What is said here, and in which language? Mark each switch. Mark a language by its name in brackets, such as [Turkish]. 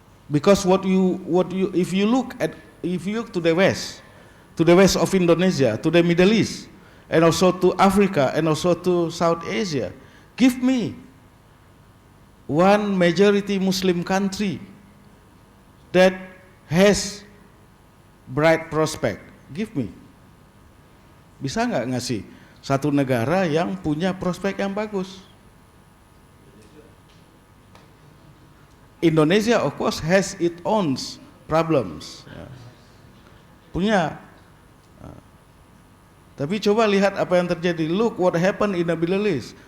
[English] Because if you look to the west of Indonesia, to the Middle East, and also to Africa, and also to South Asia, give me one majority Muslim country that has bright prospect. Give me. [Indonesian] Bisa nggak ngasih satu negara yang punya prospek yang bagus? [English] Indonesia of course has its own problems. [Indonesian] Ya. Punya. Tapi coba lihat apa yang terjadi. [English] Look what happened in the Middle East.